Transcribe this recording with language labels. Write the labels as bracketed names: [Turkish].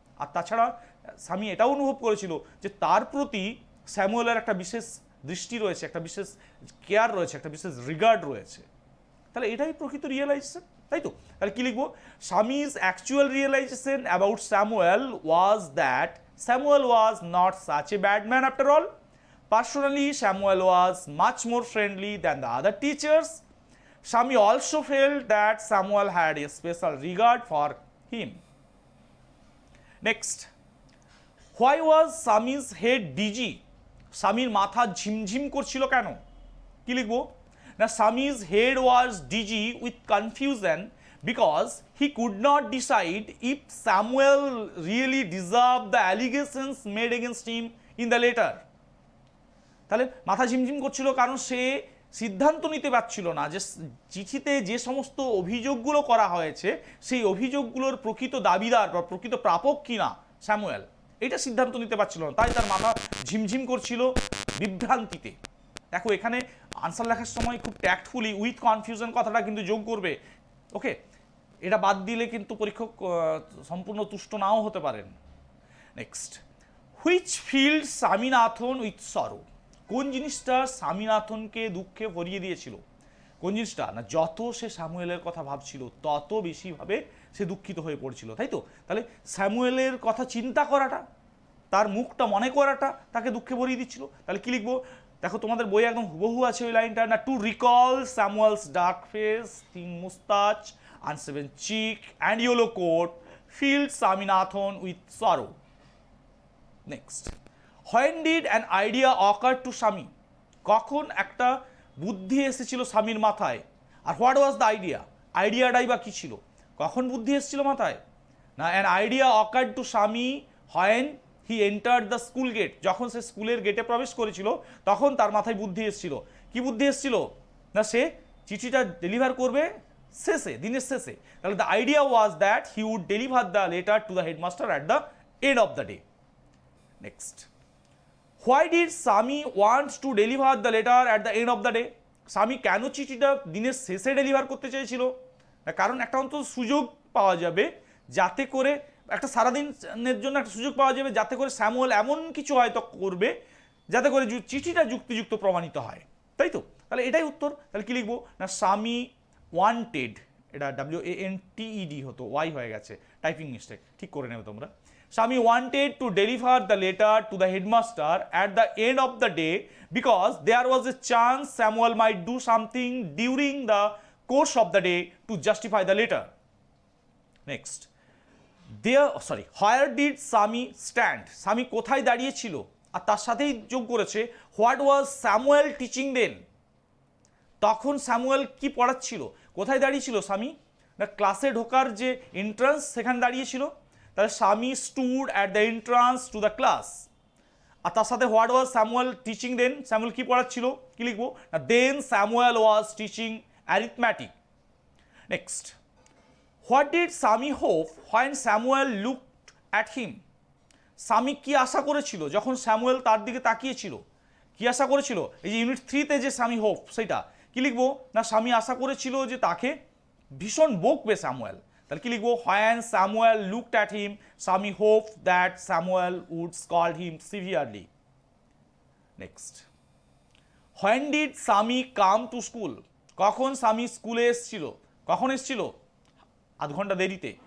[Bangla] আর তাছাড়া স্বামী এটাও অনুভব করেছিল যে তার প্রতি স্যামুয়েলের একটা বিশেষ দৃষ্টি রয়েছে, একটা বিশেষ কেয়ার রয়েছে, একটা বিশেষ রিগার্ড রয়েছে। তাহলে এটাই প্রকৃত রিয়েলাইজেশন, তাই তো? তাহলে কি লিখবো? [English] Swami's actual realization about Samuel was that Samuel was not such a bad man after all. Personally Samuel was much more friendly than the other teachers. Sami also felt that Samuel had a special regard for him. Next, why was Sami's head dizzy? [Bangla] Sami's মাথা ঝিমঝিম করছিল কেন? কি লিখবো? [English] না, Sami's head was dizzy with confusion because he could not decide if Samuel really deserved the allegations made against him in the letter. [Bangla] তাহলে মাথা ঝিমঝিম করছিল কারণ সে সিদ্ধান্ত নিতে পারছিল না যে চিঠিতে যে সমস্ত অভিযোগগুলো করা হয়েছে সেই অভিযোগগুলোর প্রকৃত দাবিদার বা প্রকৃত প্রাপক কিনা স্যামুয়েল, এটা সিদ্ধান্ত নিতে পারছিল না। তাই তার মাথা ঝিমঝিম করছিল বিভ্রান্তিতে। দেখো এখানে আনসার লেখার সময় খুব ট্যাক্টফুলি [English] with confusion [Bangla] কথাটা কিন্তু যোগ করবে। ওকে, এটা বাদ দিলে কিন্তু পরীক্ষক সম্পূর্ণ তুষ্ট নাও হতে পারেন। [English] Next, which filled Swaminathan with sorrow? [Bangla] কোন জিনিসটা স্বামীনাথনকে দুঃখে ভরিয়ে দিয়েছিল? কোন জিনিসটা? না, যত সে স্যামুয়েলের কথা ভাবছিল তত বেশিভাবে সে দুঃখিত হয়ে পড়ছিল, তাই তো? তাহলে স্যামুয়েলের কথা চিন্তা করাটা, তার মুখটা মনে করাটা তাকে দুঃখে ভরিয়ে দিচ্ছিল। তাহলে কি লিখবো? দেখো তোমাদের বই একদম হুবহু আছে ওই লাইনটা, না, [English] To recall Samuel's dark face, thin moustache, unshaven cheek and yellow coat filled Swaminathan with sorrow. Next, when did an idea occur to Sami? [Bangla] কখন একটা বুদ্ধি এসেছিল স্বামীর মাথায়? আর [English] What was the idea? [Bangla] আইডিয়াটাই বা কী ছিল? কখন বুদ্ধি এসেছিল মাথায়? [English] না, an idea occurred to Sami when he entered the school gate. [Bangla] যখন সে স্কুলের গেটে প্রবেশ করেছিল তখন তার মাথায় বুদ্ধি এসেছিল। কি বুদ্ধি এসেছিল? না, সে চিঠিটা ডেলিভার করবে শেষে, দিনের শেষে। [English] তাহলে the idea was that he would deliver the letter to the headmaster at the end of the day. Next, why did Sami want to deliver the letter at the end of the day? [Bangla] স্বামী কেন চিঠিটা দিনের শেষে deliver করতে চেয়েছিল? কারণ একটা অন্তত সুযোগ পাওয়া যাবে যাতে করে, একটা সারাদিনের জন্য একটা সুযোগ পাওয়া যাবে যাতে করে স্যামুয়েল এমন কিছু হয়তো করবে যাতে করে চিঠিটা যুক্তিযুক্ত প্রমাণিত হয়, তাই তো? তাহলে এটাই উত্তর। তাহলে কি লিখবো? না, স্বামী ওয়ান্টেড, এটা WANTED হতো, ওয়াই হয়ে গেছে, টাইপিং মিস্টেক, ঠিক করে নেবে তোমরা। [English] Sami wanted to deliver the letter to the headmaster at the end of the day because there was a chance Samuel might do something during the course of the day to justify the letter. Next, where did Sami stand? [Bangla] Sami কোথায় দাঁড়িয়ে ছিল? আর তার সাথেই যোগ করেছে [English] what was Samuel teaching then? [Bangla] তখন Samuel কি পড়াচ্ছিল? কোথায় দাঁড়িয়েছিল স্বামী? না, ক্লাসে ঢোকার যে এন্ট্রান্স সেখানে দাঁড়িয়েছিল। [English] তাহলে Swami stood at the entrance to the class. [Bangla] আর তার সাথে [English] What was Samuel teaching then? [Bangla] Samuel কি পড়াচ্ছিল? কি লিখবো? [English] না, then Samuel was teaching arithmetic. Next, what did Swami hope when Samuel looked at him? [Bangla] স্বামী কি আশা করেছিল যখন স্যামুয়েল তার দিকে তাকিয়েছিল? কি আশা করেছিল? এই যে ইউনিট 3-তে যে স্বামী হোপ, সেটা কি লিখবো? না, স্বামী আশা করেছিল যে তাকে ভীষণ বকবে স্যামুয়েল। তাহলে কি লিখবো? [English] when Samuel looked at him, Sami hoped that Samuel would scold him severely. Next, when did Sami come to school? [Bangla] কখন স্বামী স্কুলে এসেছিল? কখন এসেছিল? আধ ঘন্টা দেরিতে।